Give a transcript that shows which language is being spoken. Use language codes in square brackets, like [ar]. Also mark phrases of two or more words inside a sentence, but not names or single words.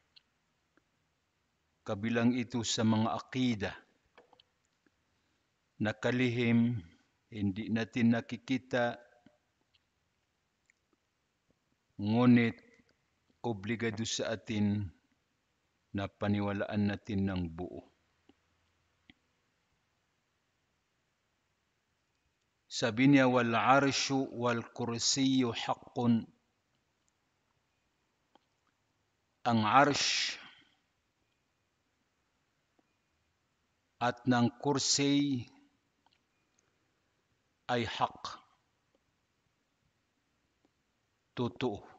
[tl] Kabilang ito sa mga akida na kalihim, hindi natin nakikita, ngunit obligado sa atin na paniwalaan natin ng buo. Sabi niya, [ar] والعرش والكرسي حق. [tl] Ang arsh at ng kursi ay haq, totoo.